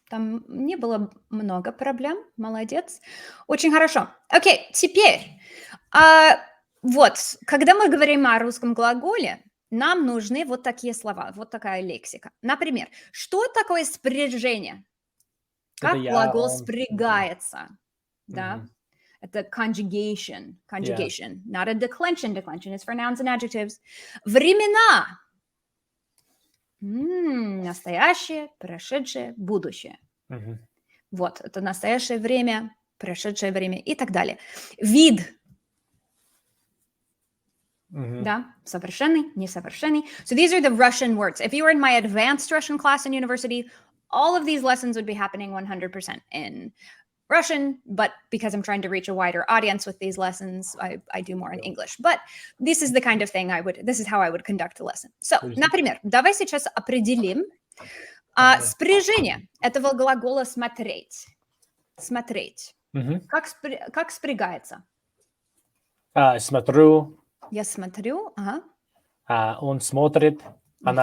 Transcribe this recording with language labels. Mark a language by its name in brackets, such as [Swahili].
[Russian] Там не было много проблем. Молодец. Очень хорошо. Окей, теперь, а, вот, когда мы говорим о русском глаголе, нам нужны вот такие слова, вот такая лексика. Например, что такое спряжение? это Как я, глагол он. Мгм, спрягается, да? мгм. [English] Это conjugation, Yeah. conjugation, not a declension. Declension is for nouns and adjectives. [Russian] Времена. Настоящее, прошедшее, будущее. Мгм, Вот, это настоящее время, прошедшее время и так далее. Вид, мгм. да, совершенный, несовершенный. [English] So these are the Russian words. If you were in my advanced Russian class in university, all of these lessons would be happening 100% in Russian, but because I'm trying to reach a wider audience with these lessons, I do more in English. But this is the kind of thing this is how I would conduct a lesson. So, [Russian] Подожди. например, давай сейчас определим Ага. спряжение этого глагола смотреть. Смотреть. Мгм. Как спрягается? Смотрю, Я смотрю, ага. он смотрит, она